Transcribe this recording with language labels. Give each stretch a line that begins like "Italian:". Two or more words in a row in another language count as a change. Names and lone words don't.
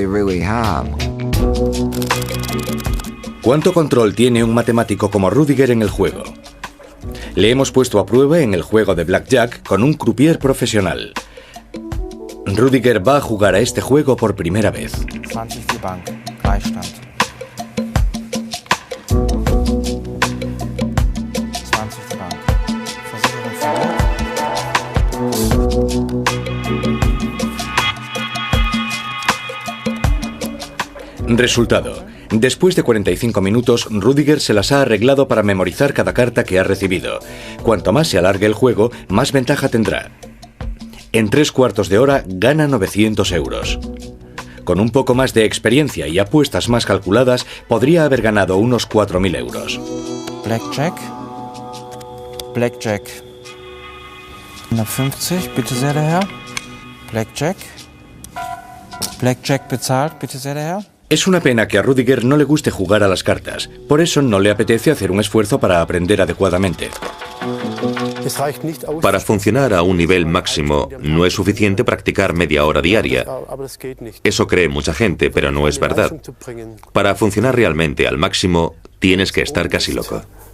Spanish: ¿Cuánto control tiene un matemático como Rüdiger en el juego? Le hemos puesto a prueba en el juego de Blackjack con un croupier profesional. Rüdiger va a jugar a este juego por primera vez.
German: 20 für Bank, Gleichstand. 20 für Bank. Versicherung verloren.
Spanish: Resultado. Después de 45 minutos, Rüdiger se las ha arreglado para memorizar cada carta que ha recibido. Cuanto más se alargue el juego, más ventaja tendrá. En 3/4 de hora gana 900 euros. Con un poco más de experiencia y apuestas más calculadas, podría haber ganado unos 4.000 euros.
German: Blackjack. Blackjack. 150, bitte sehr, der Herr. Blackjack. Blackjack bezahlt, bitte sehr, der Herr.
Spanish: Es una pena que a Rüdiger no le guste jugar a las cartas. Por eso no le apetece hacer un esfuerzo para aprender adecuadamente. Para funcionar a un nivel máximo, no es suficiente practicar media hora diaria. Eso cree mucha gente, pero no es verdad. Para funcionar realmente al máximo, tienes que estar casi loco.